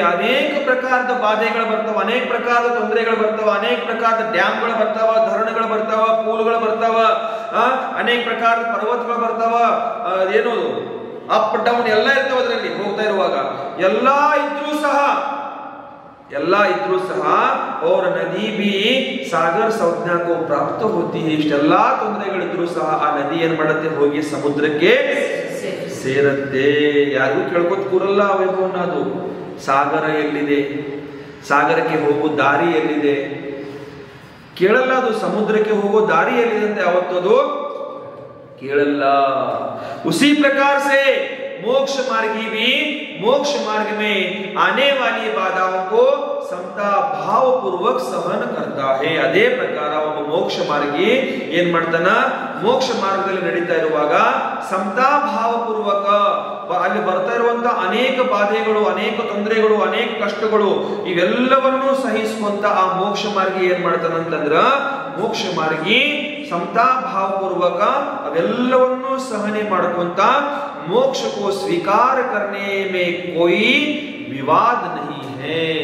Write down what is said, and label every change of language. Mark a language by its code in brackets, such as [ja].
[kn] अनेक प्रकाರದ ಬಾಧೆಗಳು ಬರ್ತಾವ, ಅನೇಕ ಪ್ರಕಾರದ ತೊಂದರೆಗಳು ಬರ್ತಾವ, ಅನೇಕ ಪ್ರಕಾರದ ಡ್ಯಾಮ್ಗಳು ಬರ್ತಾವ, ಧರಣಗಳು ಬರ್ತಾವ, ಪೂಲ್ಗಳು ಬರ್ತಾವ, ಅನೇಕ ಪ್ರಕಾರದ ಪರ್ವತಗಳು ಬರ್ತಾವ. ಏನು ಅಪ್ ಡೌನ್ ಎಲ್ಲ ಇರ್ತಾವ ಅದರಲ್ಲಿ ಹೋಗ್ತಾ ಇರುವಾಗ. ಎಲ್ಲಾ ಇದ್ರೂ ಸಹ [hi] और नदी भी सागर संज्ञा को प्राप्त होती है. [kn] ಇಷ್ಟೆಲ್ಲಾ ತೊಂದರೆಗಳಿದ್ರೂ ಸಹ ಆ ನದಿ ಏನ್ ಮಾಡುತ್ತೆ, ಹೋಗಿ ಸಮುದ್ರಕ್ಕೆ ಸೇರತ್ತೆ. ಯಾರಿಗೂ ಕೇಳ್ಕೊತ ಕೂರಲ್ಲ ವೈಭವನ. ಅದು ಸಾಗರ ಎಲ್ಲಿದೆ, ಸಾಗರಕ್ಕೆ ಹೋಗೋ ದಾರಿ ಎಲ್ಲಿದೆ ಕೇಳಲ್ಲ. ಅದು ಸಮುದ್ರಕ್ಕೆ ಹೋಗೋ ದಾರಿ ಎಲ್ಲಿದೆ ಅಂತ ಯಾವತ್ತೂ ಅದು ಕೇಳಲ್ಲ. [hi] उसी प्रकार से मोक्ष मार्गी भी मोक्ष मार्ग में आने वाली बाधाओं को समता भाव पूर्वक सहन करता है. [kn] ಅದೇ ಪ್ರಕಾರ ಒಬ್ಬ ಮೋಕ್ಷ ಮಾರ್ಗಿ ಏನ್ ಮಾಡ್ತಾನ, ಮೋಕ್ಷ ಮಾರ್ಗದಲ್ಲಿ ನಡೀತಾ ಇರುವಾಗ ಸಮತಾ ಭಾವ ಪೂರ್ವಕ ಅಲ್ಲಿ ಬರ್ತಾ ಇರುವಂತ ಅನೇಕ ಬಾಧೆಗಳು, ಅನೇಕ ತೊಂದರೆಗಳು, ಅನೇಕ ಕಷ್ಟಗಳು ಇವೆಲ್ಲವನ್ನೂ ಸಹಿಸುವಂತ ಆ ಮೋಕ್ಷ ಮಾರ್ಗಿ ಏನ್ ಮಾಡ್ತಾನಂತಂದ್ರ, ಮೋಕ್ಷ ಮಾರ್ಗಿ ಸಮತಾ ಭಾವ ಪೂರ್ವಕ ಅವೆಲ್ಲವನ್ನೂ ಸಹನೆ ಮಾಡ್ಕೊಂತ [hi] मोक्ष को स्वीकार करने में कोई विवाद नहीं है.